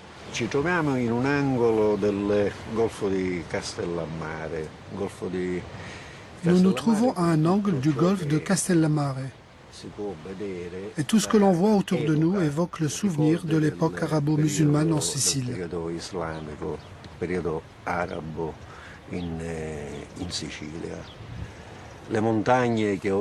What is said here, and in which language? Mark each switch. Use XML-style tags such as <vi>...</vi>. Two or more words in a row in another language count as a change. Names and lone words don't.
<it>Ci troviamo in un angolo del golfo di Castellammare, golfo di</it> <fr>Nous nous trouvons à un angle du golfe de Castellammare. Et tout ce que l'on voit autour de nous évoque le souvenir de l'époque arabo-musulmane en Sicile. Les montagnes</fr>